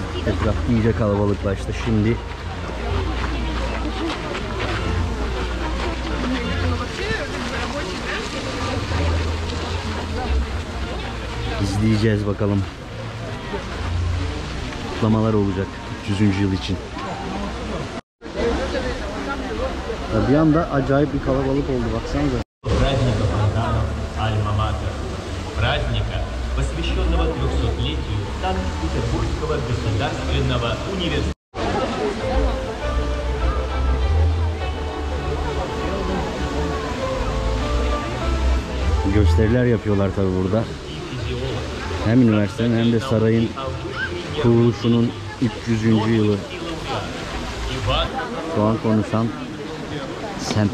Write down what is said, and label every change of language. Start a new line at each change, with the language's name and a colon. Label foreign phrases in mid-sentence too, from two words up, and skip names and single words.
Turkish: Etraf iyice kalabalıklaştı. Şimdi izleyeceğiz bakalım. Kutlamalar olacak 300. yıl için. Ya bir anda acayip bir kalabalık oldu, baksanıza.
Russian: Праздника фонтанов Альма-Матер. Праздника, посвященного 300-летию Санкт-Петербургского государственного университета.
Turkish: Gösteriler yapıyorlar tabi burada. Hem üniversitenin hem de sarayın kuruluşunun 300. yılı. Şu an konuşan St.